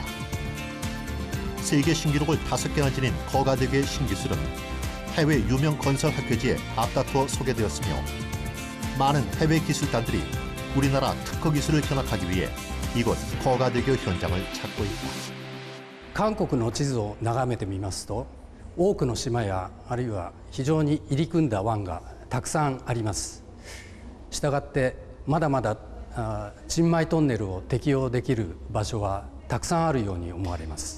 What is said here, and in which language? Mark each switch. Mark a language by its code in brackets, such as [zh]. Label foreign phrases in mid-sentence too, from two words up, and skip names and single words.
[ko] 세계 신기록을 5개나 지닌 거가대교의 신기술은 해외 유명 건설 학회지에 앞다투어 소개되었으며 많은 해외 기술단들이 우리나라 특허 기술을 견학하기 위해 이곳 거가대교 현장을 찾고 있다. [ja] 韓国の地図を眺めてみますと、多くの島やあるいは非常に入り組んだ湾がたくさんあります。したがってまだまだ沈埋トンネルを適用できる場所はたくさんあるように思われます。